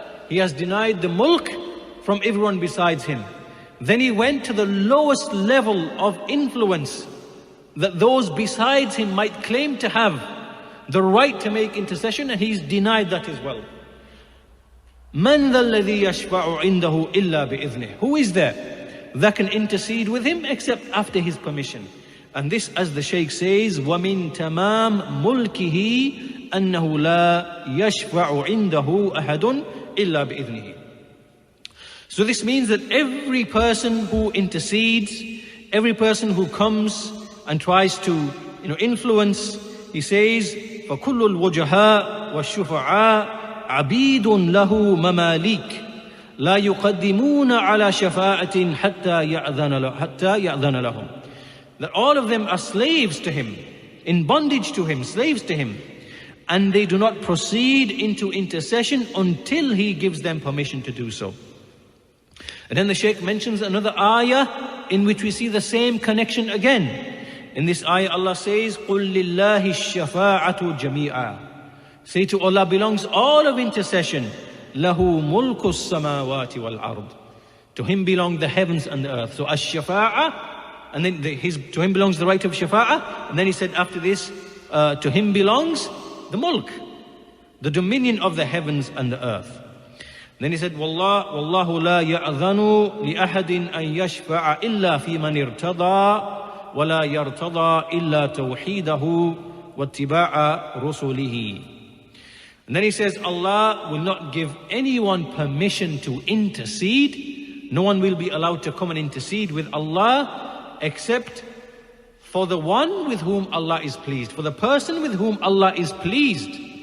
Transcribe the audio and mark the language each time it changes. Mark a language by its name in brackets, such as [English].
[English] He has denied the mulk from everyone besides Him. Then He went to the lowest level of influence that those besides Him might claim to have the right to make intercession, and He's denied that as well. [Arabic] مَنْ ذَا الَّذِي يَشْفَعُ عِنْدَهُ إِلَّا بِإِذْنِهِ. [English] Who is there that can intercede with Him except after His permission? And this, as the Shaykh says, [Arabic] وَمِن تَمَامِ مُلْكِهِ أَنَّهُ لَا يَشْفَعُ عِنْدَهُ أَحَدٌ إِلَّا بِإِذْنِهِ. [English] So this means that every person who intercedes, every person who comes and tries to influence, he says, [Arabic] فَكُلُّ الْوُجَهَاءِ وَالشُّفَعَاءِ عَبِيدٌ لَهُ مَمَالِيكٌ لَا يُقَدِّمُونَ عَلَى شَفَاعَةٍ حَتَّى يَأْذَنَ لَهُمْ. [English] That all of them are slaves to Him, in bondage to Him, slaves to Him, and they do not proceed into intercession until He gives them permission to do so. And then the Shaykh mentions another ayah in which we see the same connection again. In this ayah, Allah says, [Arabic] قُلْ لِلَّهِ الشَّفَاعَةُ جَمِيعًا. [English] Say to Allah belongs all of intercession. [Arabic] لَهُ مُلْكُ السَّمَاوَاتِ وَالْأَرْضِ. [English] To Him belong the heavens and the earth. So ash-shafa'ah, and then to Him belongs the right of shafa'ah. And then He said after this, to Him belongs the mulk, the dominion of the heavens and the earth. Then He said, [Arabic] وَاللَّهُ لَا يَأْذَنُ لِأَحَدٍ أَن يَشْفَعَ إِلَّا فِي مَنِ ارْتَضَى وَلَا يَرْتَضَى إِلَّا تَوْحِيدَهُ وَاتِّبَاعَ رُسُلِهِ. [English] And then He says, Allah will not give anyone permission to intercede. No one will be allowed to come and intercede with Allah except for the one with whom Allah is pleased, for the person with whom Allah is pleased.